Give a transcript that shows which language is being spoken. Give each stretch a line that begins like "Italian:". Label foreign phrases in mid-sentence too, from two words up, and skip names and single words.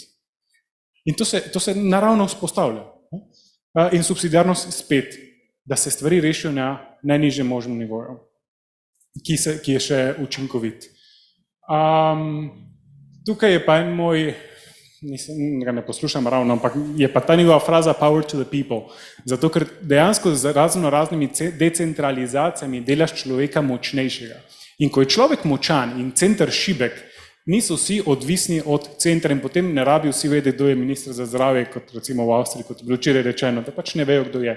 Slovenian: In to se naravno vzpostavlja. In subsidiarnost spet, da se stvari rešijo na najnižjem možnem nivoju, ki je še učinkovit. Tukaj je pa en moj, ga ne poslušam ravno, ampak je pa ta njegova fraza
English: power to the people.
Slovenian: Zato, ker dejansko z raznimi decentralizacijami delaš človeka močnejšega. In ko je človek močan in center šibek, niso vsi odvisni od centra in potem ne rabi vsi vedeti, kdo je minister za zdravje, kot recimo v Avstriji, kot je bilo včeraj rečeno, da pač ne vejo, kdo je.